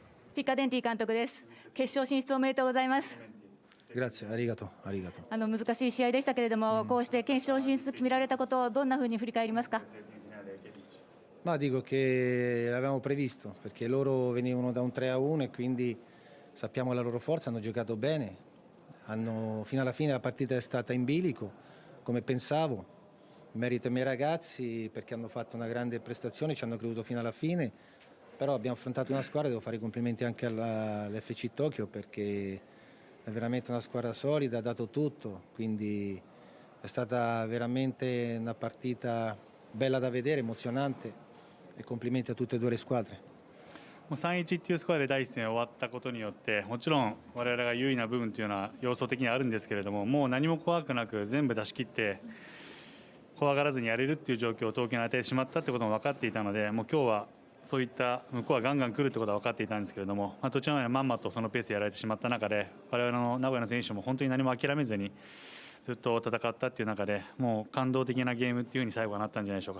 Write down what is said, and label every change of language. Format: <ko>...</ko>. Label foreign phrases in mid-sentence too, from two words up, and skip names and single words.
<ja>ピカデンティ監督です。決勝進出おめでとうございます。 Grazie, ありがとう、ありがとう. 難しい試合でしたけれども、こうして決勝進出決められたことをどんなふうに振り返りますか。</ja> <it>Ma dico che l'avevamo previsto perché loro venivano da un 3-1 e quindi sappiamo la loro forza, hanno giocato bene, fino alla fine la partita è stata in bilico come pensavo, merito ai miei ragazzi perché hanno fatto una grande prestazione, ci hanno creduto fino alla fine, però abbiamo affrontato una squadra, devo fare i complimenti anche all'FC Tokyo perché è veramente una squadra solida, ha dato tutto, quindi è stata veramente una partita bella da vedere, emozionante. E complimenti a tutte e due le squadre.</it> <ja>3-1 っていうスコアで第1戦終わったことによってもちろん我々が優位な部分というのは要素的にあるんですけれども、もう何も怖くなく全部出し切って怖がらずにやれるっていう状況を東京に与えてしまったってことも分かっていたので、もう今日はそういった向こうはガンガン来るってことは分かっていたんですけれども、途中までまんまとそのペースでやられてしまった中で我々の名古屋の選手も本当に何も諦めずにずっと戦ったっていう中で、もう感動的なゲームっていう風に最後はなったんじゃないでしょうか。</ja>